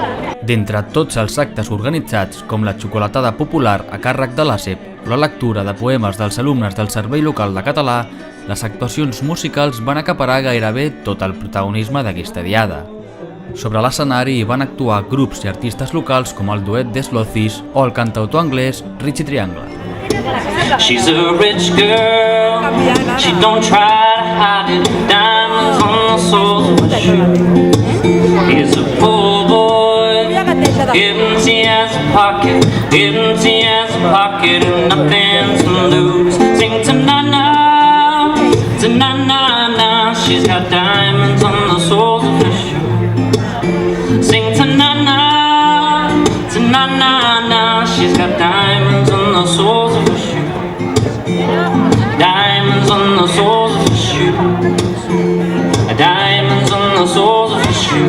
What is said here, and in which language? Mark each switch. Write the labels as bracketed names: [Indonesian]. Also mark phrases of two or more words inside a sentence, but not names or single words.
[Catalan] D'entre tots els actes organitzats, com la xocolatada popular a càrrec de l'ASEP, la lectura de poemes dels alumnes del Servei Local de Català, les actuacions musicals van acaparar gairebé tot el protagonisme d'aquesta diada. Sobre l'escenari van actuar grups i artistes locals com el duet de Slothis o el cantautor anglès Richie Triangle. [English] She's a rich girl, she don't try to hide it, diamonds on the soles of her shoe. He's a poor boy, empty as a pocket, empty as a pocket, and nothing to lose. Sing ta-na-na, ta-na-na-na, she's got diamonds on the soles of her shoe. Sing ta-na-na, ta-na-na-na, she's got diamonds on the soles of her shoe. Diamonds on the soles of her shoe. Diamonds on the soles of her shoe.